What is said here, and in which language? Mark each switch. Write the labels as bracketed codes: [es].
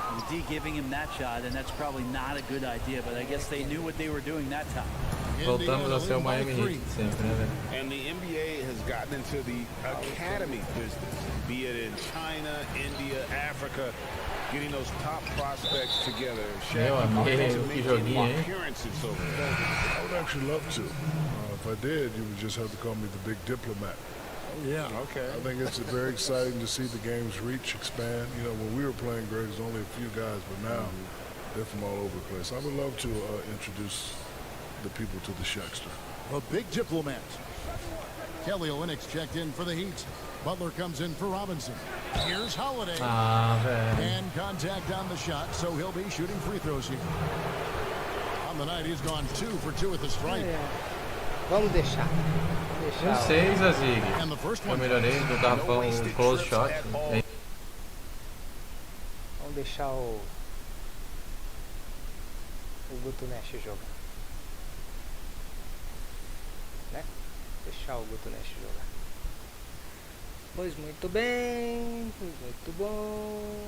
[en] D giving him that shot, and that's probably not a good idea, but I guess they knew what they were doing that time. [pt] Voltamos a ser o Miami Heat sempre, né, velho? [en] And the NBA has gotten into the academy business, be it in China, India, Africa, getting those top prospects together. [pt] Meu amigo, que joguinho, hein? [en] I would actually love to. If I did, you would just have to call me the big diplomat. Yeah. Okay. I think it's very exciting to see the game's reach expand. You know, when we were playing great, there's only a few guys, but now they're from all over the place. I would love to introduce the people to the Shackster. A big diplomat. Kelly Olynyk checked in for the Heat. Butler comes in for Robinson. Here's Holiday. And contact on the shot, so he'll be shooting free throws here. On the night, he's gone 2 for 2 at the stripe. [pt] Vamos deixar. Não sei, Zazig. Eu melhorei do garrafão [en] close shot. [pt] Vamos deixar o Guto Nash jogar. Né? Deixar o Guto Nash jogar. Pois muito bem, muito bom.